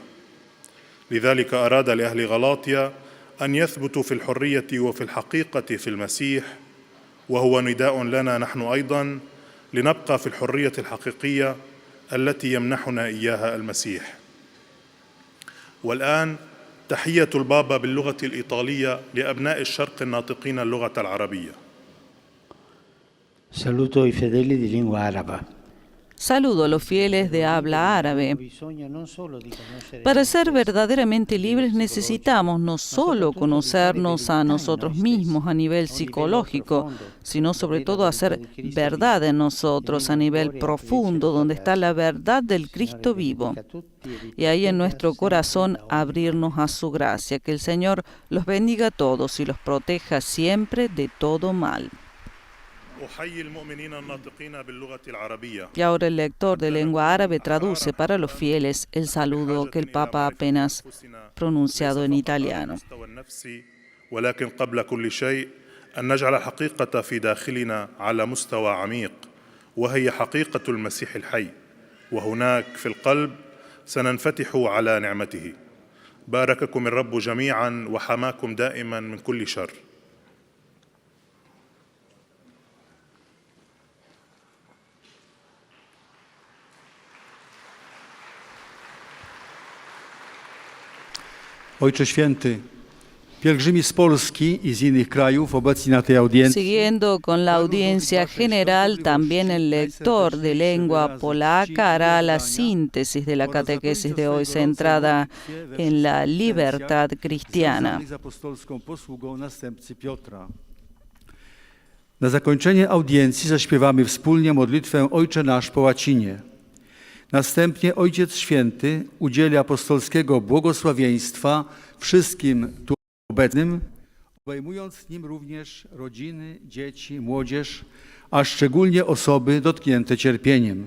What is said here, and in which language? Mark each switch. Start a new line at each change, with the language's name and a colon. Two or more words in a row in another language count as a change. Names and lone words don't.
Arabic: لذلك أراد لأهل غلاطيا أن يثبتوا في الحرية وفي الحقيقة في المسيح، وهو نداء لنا نحن أيضاً لنبقى في الحرية الحقيقية التي يمنحنا إياها المسيح. والآن تحية البابا باللغة الإيطالية لأبناء الشرق الناطقين اللغة العربية.
Italian: Saluto i fedeli di lingua araba.
Spanish: Saludo a los fieles de habla árabe. Para ser verdaderamente libres necesitamos no solo conocernos a nosotros mismos a nivel psicológico, sino sobre todo hacer verdad en nosotros a nivel profundo, donde está la verdad del Cristo vivo. Y ahí en nuestro corazón abrirnos a su gracia. Que el Señor los bendiga a todos y los proteja siempre de todo mal. Y ahora el lector de lengua árabe traduce para los fieles el saludo que el Papa apenas pronunciado en italiano.
Arabic: ولكن قبل كل شيء أن نجعل الحقيقة في داخلنا على مستوى عميق، وهي حقيقة المسيح الحي، وهناك في القلب سننفتح على نعمته. بارككم الرب جميعا وحماكم دائما من كل شر.
Polish: Ojcze Święty, pielgrzymi z Polski i z innych krajów obecni na tej audiencji.
Spanish: Siguiendo con la audiencia general, también el lector de lengua polaca hará la síntesis de la catequesis de hoy, centrada en la libertad cristiana.
Polish: Na zakończenie audiencji zaśpiewamy wspólnie modlitwę Ojcze Nasz po łacinie. Następnie Ojciec Święty udzieli apostolskiego błogosławieństwa wszystkim tu obecnym, obejmując nim również rodziny, dzieci, młodzież, a szczególnie osoby dotknięte cierpieniem.